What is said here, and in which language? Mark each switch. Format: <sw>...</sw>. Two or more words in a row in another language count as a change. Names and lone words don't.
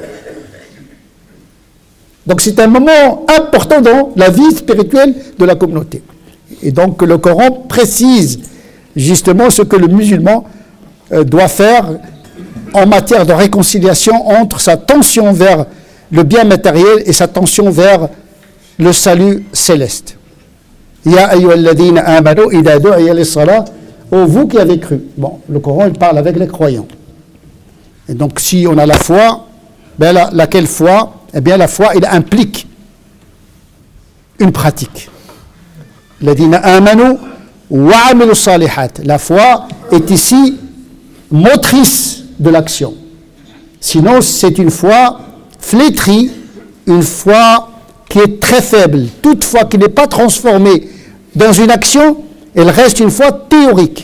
<fr>Donc c'est un moment important dans la vie spirituelle de la communauté. Et donc le Coran précise justement ce que le musulman doit faire en matière de réconciliation entre sa tension vers le bien matériel et sa tension vers le salut céleste.</fr> <ar>يا أيها الذين آمنوا إذا دعي للصلاة,</ar> <fr>ô vous qui avez cru. Bon, le Coran il parle avec les croyants. Et donc si on a la foi, ben laquelle foi? Eh bien la foi il implique une pratique.</fr> <ar>الذين آمنوا وعملوا الصالحات.</ar> <fr>La foi est ici motrice de l'action. Sinon, c'est une foi flétrie, une foi qui est très faible. Toute foi qui n'est pas transformée dans une action, elle reste une foi théorique.</fr>